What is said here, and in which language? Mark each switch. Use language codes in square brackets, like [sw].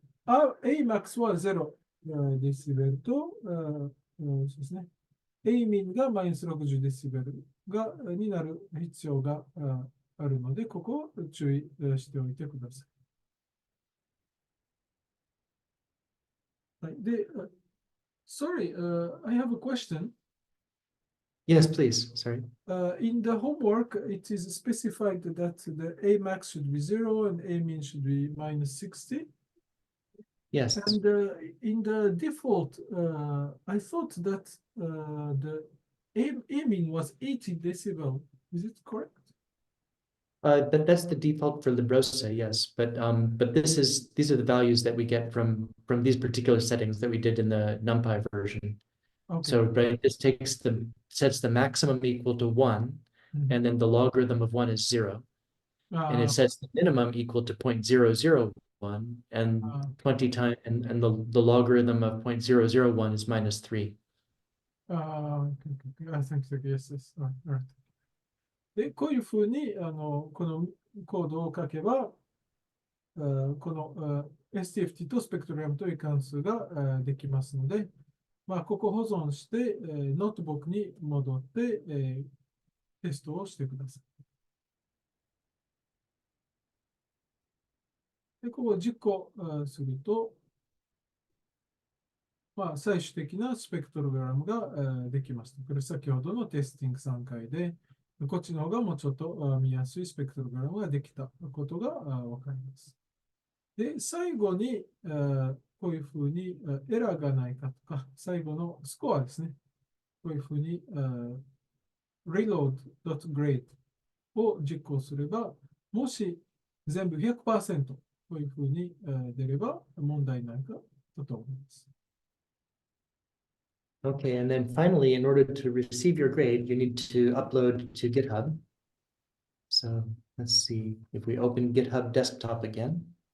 [ja] AMAX は0デシベルと、そうですね。 AMIN がマイナス60デシベルになる必要があるので、ここを注意しておいてください。はい、で、 [en] sorry, I have a question. Yes, please. Sorry. In the homework, it is specified that the A max should be 0 and A min should be minus 60. Yes. And in the default, I thought that the A min was 80 decibel. Is it correct? That's the default for Librosa, yes. But these are the values that we get from these particular settings that we did in the NumPy version. Okay. So right, this sets the maximum equal to 1, and then the logarithm of 1 is 0. And it sets the minimum equal to 0.001, and 20 times and the logarithm of 0.001 is minus 3. I think yes, yes. Right. [ja] で、こういうふうにこのコードを書けば、この STFT とスペクトラムという関数ができますので、ここ保存して、ノートブックに戻って、テストをしてください。で、ここを実行すると、最終的なスペクトログラムができます。これ先ほどのテスティング3回で、こっちの方がもうちょっと見やすいスペクトログラムができたことがわかります。で、最後にこういうふうにエラーがないかとか、最後のスコアですね。こういうふうにreload.grade を実行すれば、もし全部100%というふうに出れば問題ないかと思います。 [en] Okay, and then finally, in order to receive your grade, you need to upload to GitHub. So let's see if we open GitHub desktop again.